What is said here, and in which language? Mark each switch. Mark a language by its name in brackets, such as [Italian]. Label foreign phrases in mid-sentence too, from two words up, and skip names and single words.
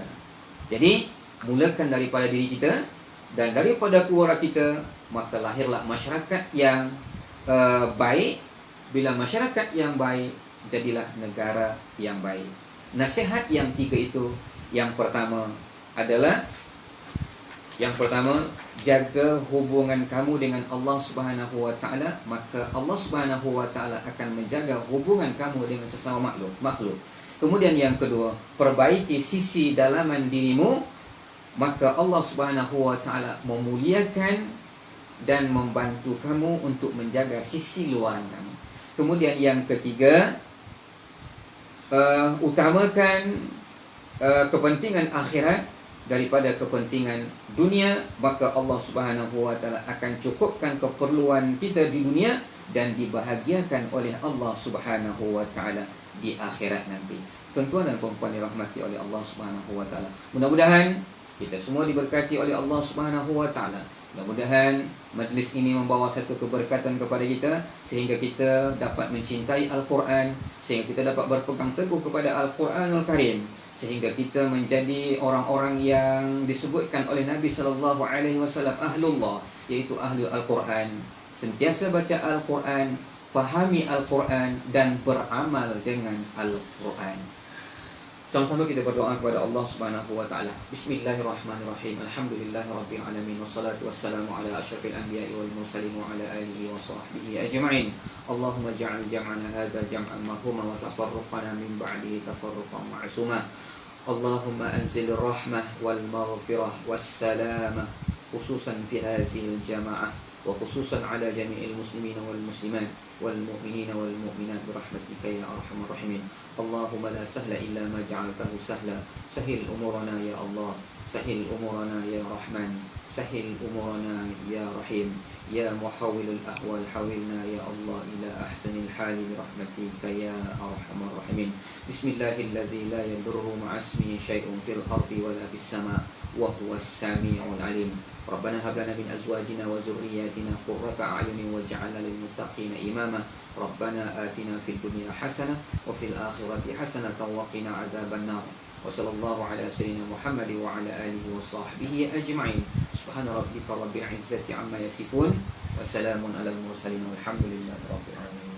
[Malay] Jadi mulakan daripada diri kita dan daripada keluarga kita, maka lahirlah masyarakat yang baik. Bila masyarakat yang baik, jadilah negara yang baik. Nasihat yang tiga itu, yang pertama adalah, jaga hubungan kamu dengan Allah [Arabic] سبحانه وتعالى, [Malay] maka Allah [Arabic] سبحانه وتعالى [Malay] akan menjaga hubungan kamu dengan sesama makhluk. Kemudian yang kedua, perbaiki sisi dalaman dirimu maka Allah [Arabic] سبحانه وتعالى [Malay] memuliakan dan membantu kamu untuk menjaga sisi luar kamu. Kemudian yang ketiga, utamakan kepentingan akhirat daripada kepentingan dunia, maka Allah [Arabic] سبحانه وتعالى [Malay] akan cukupkan keperluan kita di dunia dan dibahagiakan oleh Allah [Arabic] سبحانه وتعالى [Malay] di akhirat nanti. Tuan-tuan dan puan-puan dirahmati oleh Allah [Arabic] سبحانه وتعالى. [Malay] Mudah-mudahan kita semua diberkati oleh Allah [Arabic] سبحانه وتعالى. [Malay] Mudah-mudahan majlis ini membawa satu keberkatan kepada kita sehingga kita dapat mencintai Al-Quran, sehingga kita dapat berpegang teguh kepada Al-Quranul Karim, sehingga kita menjadi orang-orang yang disebutkan oleh Nabi [Arabic] صلى الله عليه وسلم [Malay] ahlullah, iaitu ahli Al-Quran. Sentiasa baca Al-Quran, fahami Al-Quran dan beramal dengan Al-Quran. Sama-sama kita berdoa kepada Allah [Arabic] سبحانه وتعالى. بسم الله الرحمن الرحيم. الحمد لله رب العالمين والصلاة والسلام على أشرف الأنبياء والمرسلين وعلى آله وصحبه أجمعين. اللهم اجعل جمعنا هذا جمعا مرحوما وتفرقنا من بعده تفرقا معصوما. اللهم أنزل الرحمة والمغفرة والسلامة خصوصا في هذه الجماعة وخصوصا على جميع المسلمين والمسلمات والمؤمنين والمؤمنات برحمتك يا أرحم الراحمين. اللهم لا سهل إلا ما جعلته سهلا. سهل أمورنا يا الله، سهل أمورنا يا رحمن، سهل أمورنا يا رحيم. يا محول الأحوال حولنا يا الله إلى أحسن الحال برحمتك يا أرحم الراحمين. بسم الله الذي لا يضر مع اسمه شيء في الأرض ولا في السماء وهو السميع العليم. ربنا هب لنا من أزواجنا وذرياتنا قرة أعين واجعلنا للمتقين إماما. ربنا آتنا في الدنيا حسنة وفي الآخرة حسنة وقنا عذاب النار. وصلى الله على سيدنا محمد وعلى آله وصحبه أجمعين. سبحان ربك رب العزة عما يصفون وسلام على المرسلين والحمد لله رب العالمين.